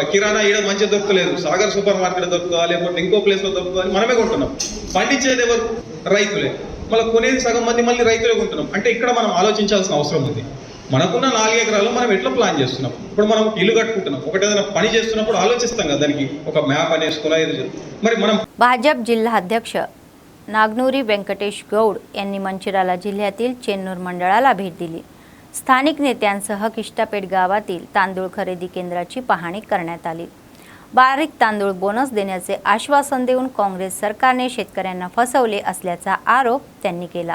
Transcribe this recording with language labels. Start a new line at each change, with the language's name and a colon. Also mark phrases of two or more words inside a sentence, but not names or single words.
Telugu: కిరాణా ఈడ మంచి దొరకలేదు, సాగర్ సూపర్ మార్కెట్ దొరుకుతుందా లేకపోతే ఇంకో ప్లేస్లో దొరుకుతుందా అని మనమే కొంటున్నాం. పండించేది ఎవరు? రైతులే. మళ్ళీ కొనేది సగం మంది మళ్ళీ రైతులే కొంటున్నాం. అంటే ఇక్కడ మనం ఆలోచించాల్సిన అవసరం ఉంది. మనకున్న 4 ఎకరాలు మనం ఎట్లా ప్లాన్ చేస్తున్నాం. ఇప్పుడు మనం ఇల్లు కట్టుకుంటున్నాం, ఒకటి ఏదైనా పని చేస్తున్నప్పుడు ఆలోచిస్తాం కదా, దానికి ఒక మ్యాప్ అనేసుకోవాలి. మరి మనం
Marathi: भाजप जिल्हा अध्यक्ष नागनूरी व्यंकटेश गौड यांनी मंचिराला जिल्ह्यातील चेन्नूर मंडळाला भेट दिली. स्थानिक नेत्यांसह किष्टापेठ गावातील तांदूळ खरेदी केंद्राची पाहणी करण्यात आली. बारीक तांदूळ बोनस देण्याचे आश्वासन देऊन काँग्रेस सरकारने शेतकऱ्यांना फसवले असल्याचा आरोप त्यांनी केला.